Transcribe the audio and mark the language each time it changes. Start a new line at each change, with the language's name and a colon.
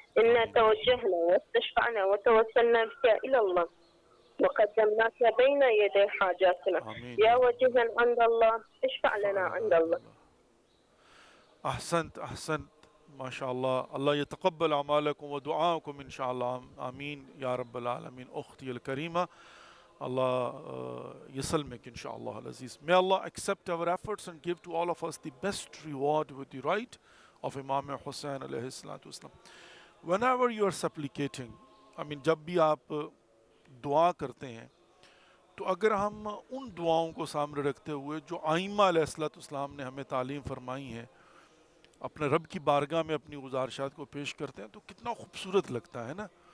Arabic: إنا توجهنا واستشفعنا وتوسلنا بك إلى الله وقدمناك بين يدي حاجاتنا يا وجها عند الله، اشفع لنا عند الله. احسنت احسنت، ما شاء الله. الله يتقبل اعمالكم ودعاءكم ان شاء الله. امين يا رب العالمين. اختي الكريمه، Allah يسلمك ان شاء الله العزيز.
English: May Allah accept our efforts and give to all of us the best reward with the right of Imam Hussain alayhi salatu wasalam. Whenever you are supplicating,
Urdu: جب بھی آپ دعا کرتے ہیں تو اگر ہم ان دعاؤں کو سامنے رکھتے ہوئے جو ائمہ علیہ الصلوۃ والسلام نے ہمیں تعلیم فرمائی ہیں، اپنے رب کی بارگاہ میں اپنی گزارشات کو پیش کرتے ہیں، تو کتنا خوبصورت لگتا ہے نا.